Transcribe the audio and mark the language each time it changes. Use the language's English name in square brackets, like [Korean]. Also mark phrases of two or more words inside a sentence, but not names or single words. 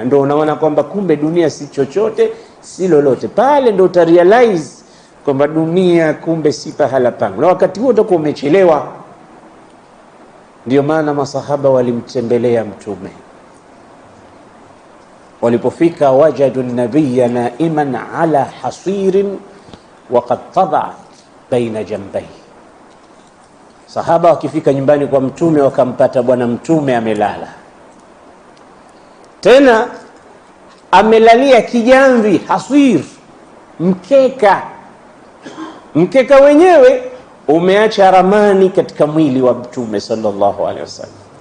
[Swahili] Ndio unaona kwamba kumbe dunia si chochote, si lolote. Pale ndio utarealize kwamba dunia kumbe si pahala pangu, na wakati huo utakuwa umechelewa. Ndio maana masahaba walimtembelea Mtume. Walipofika, [Arabic] وجدوا النبي نائما على حصير وقد تدا بين جنبيه. [Swahili] Sahaba wakifika nyumbani kwa Mtume wakampata bwana Mtume amelala, tena amelalia kijamvi, hasir, mkeka wenyewe umeacha ramani katika mwili wa Mtume [Arabic] صلى الله عليه وسلم.